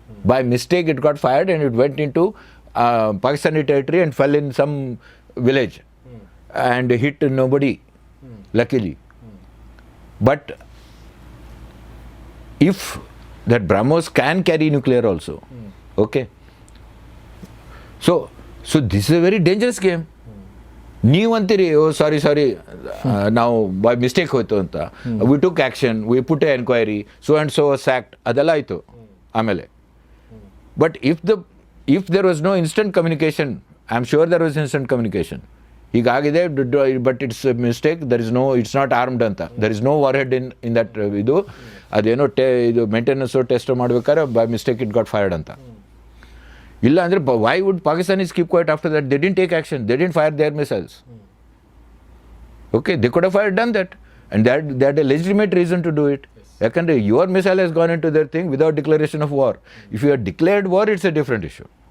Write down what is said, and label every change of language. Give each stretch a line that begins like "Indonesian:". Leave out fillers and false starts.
English: By mistake it got fired and it went into Pakistani territory and fell in some village and hit nobody, luckily. But if that BrahMos can carry nuclear also, okay. So this is a very dangerous game.
Kannada: ನೀವು ಅಂತೀರಿ, ಓ ಸಾರಿ ನಾವು by mistake ಹೋಯ್ತು ಅಂತ.
English: we took action, we put a enquiry, so and so sacked,
Kannada: ಅದೆಲ್ಲ ಆಯಿತು ಆಮೇಲೆ.
English: But if there was no instant communication, I am sure there was instant communication.
Kannada: ಹೀಗಾಗಿದೆ,
English: But it's mistake, it's not armed ಅಂತ, there is no war head in that.
Kannada: ಅದೇನೋ ಇದು maintenance test ಮಾಡ್ಬೇಕಾದ್ರೆ by mistake
English: it got fired
Kannada: ಅಂತ. ಇಲ್ಲ ಅಂದರೆ
English: why would Pakistanis keep quiet after that? They didn't take action. They didn't fire their missiles. Okay, they could have done that. And they had a legitimate reason to do it. Yakandre, your missile has gone into their thing without declaration of war. If you have declared war, it's a different issue.